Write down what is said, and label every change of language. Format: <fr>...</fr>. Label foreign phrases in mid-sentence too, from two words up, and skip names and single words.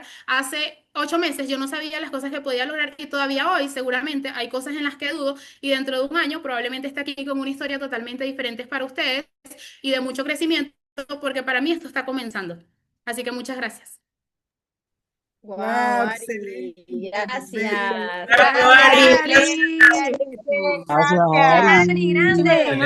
<es>Hace 8 meses yo no sabía las cosas que podía lograr y todavía hoy seguramente hay cosas en las que dudo y dentro de un año probablemente esté aquí con una historia totalmente diferente para ustedes y de mucho crecimiento porque para mí esto está comenzando. Así que muchas gracias. Wow, Wow, Ari, excelente, gracias. Bravo, Gracias, Ari. Ari, Ari. Ari, Gracias, gracias. Ari. Ari, grande.</es>